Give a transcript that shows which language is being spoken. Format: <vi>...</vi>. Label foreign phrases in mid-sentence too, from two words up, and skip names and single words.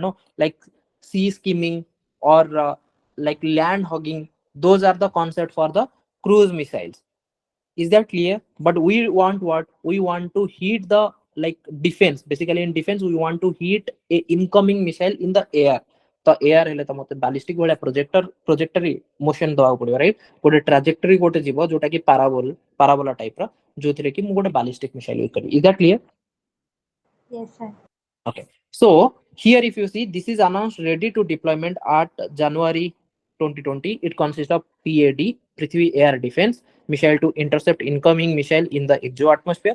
<en>No, like sea skimming or like land hogging. Those are the concept for the cruise missiles. Is that clear? But we want what? We want to heat the like defense. Basically, in defense, we want to heat a incoming missile in the air. The air</en> <or>ହେଲେ ତ ମତେ ballistic ଭଳିଆ</or> <en>projectory motion</en> <or>ଦବାକୁ ପଡିବ, right? ଗୋଟେ trajectory ଗୋଟେ ଯିବ ଯୋଉଟା କି</or> <en>parabola type</en> <or>ର, ଯୋଉଥିରେ କି ମୁଁ ଗୋଟେ</or> <en>ballistic missile use</en> <or>କରିବି.</or> <en>Is that clear? Yes sir. Okay. So here, if you see, this is announced ready to deployment at January 2020. It consists of PAD, Prithvi Air Defense, missile to intercept incoming missile in the exo-atmosphere.</en>